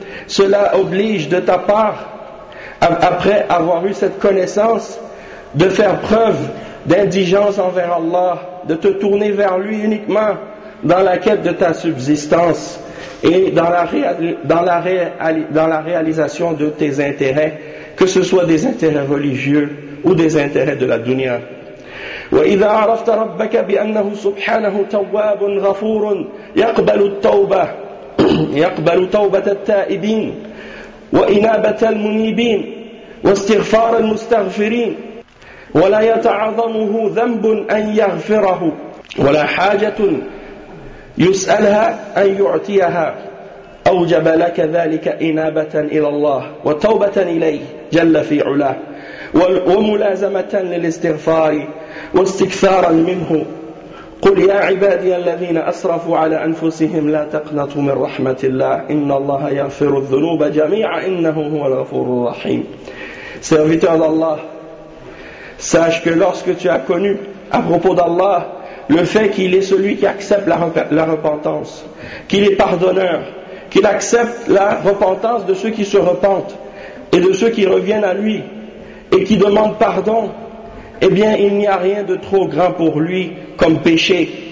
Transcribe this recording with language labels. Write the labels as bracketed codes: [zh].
[fr] Cela oblige de ta part, après avoir eu cette connaissance, de faire preuve d'indigence envers Allah, de te tourner vers lui uniquement dans la quête de ta subsistance et dans la réalisation de tes intérêts, que ce soit des intérêts religieux ou des intérêts de la dunya. [ar] وإذا عرفت ربك بأنه سبحانه تواب غفور يقبل التوبة يقبل توبة التائبين وإنابة المنيبين واستغفار المستغفرين ولا يتعظمه ذنب أن يغفره ولا حاجة يسألها أن يعطيها أوجب لك ذلك إنابة إلى الله وتوبة إليه جل في علاه وملازمة للاستغفار واستكثارا منه قل يا عبادي الذين أسرفوا على أنفسهم لا تقنطوا من رحمة الله إن الله يغفر الذنوب جميعا إنه هو الغفور الرحيم. [fr] Serviteur d'Allah, sache que lorsque tu as connu à propos d'Allah le fait qu'il est celui qui accepte la repentance, qu'il est pardonneur, qu'il accepte la repentance de ceux qui se repentent et de ceux qui reviennent à lui et qui demandent pardon, eh bien, il n'y a rien de trop grand pour lui comme péché.